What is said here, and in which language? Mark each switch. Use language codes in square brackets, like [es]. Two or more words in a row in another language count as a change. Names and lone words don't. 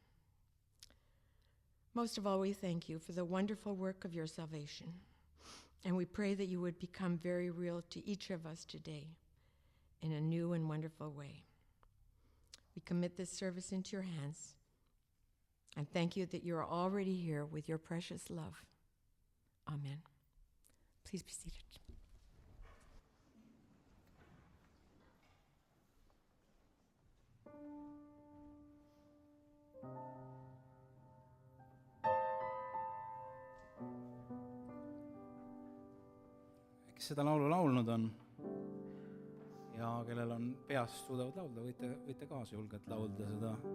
[en] Most of all, we thank you for the wonderful work of your salvation, and we pray that you would become very real to each of us today in a new and wonderful way. We commit this service into your hands and thank you that you are already here with your precious love. Amen. Please be seated. [et] Kes seda laulu laulnud on ja kellel on peast suudavad laulda, võite kaasa julgelt laulda seda.